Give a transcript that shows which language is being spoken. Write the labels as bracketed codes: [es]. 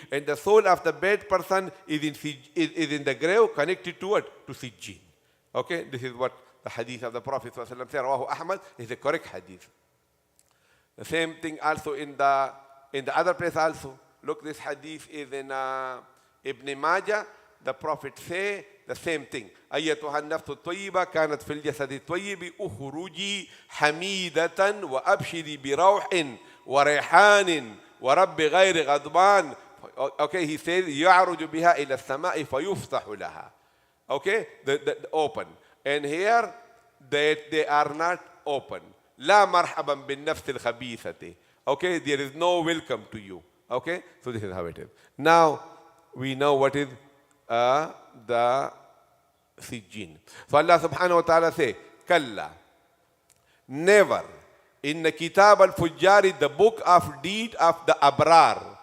[en] And the soul of the bad person is in the grave, connected to what? To Sijin. Okay? This is what the hadith of the Prophet said. [ar] Rawahu Ahmad [en] is a correct hadith. The same thing also in the other place also. Look, this hadith is in Ibn Majah. The Prophet say the same thing. [ar] أيتها النفس الطيبة كانت في الجسد الطيب أخرجي حميدة وأبشري بروح وريحان ورب غير غضبان. [en] Okay, he says [ar] يعرج بها إلى السماء فيفتح لها. [en] Okay, the open. And here they are not open. [ar] لا مرحبا بالنفس الخبيثة. [en] Okay, there is no welcome to you. Okay, so this is how it is. Now we know what is the Sijin. So Allah subhanahu wa ta'ala say, Kalla, never. In the Kitab al-Fujjari, the book of deed of the Abrar.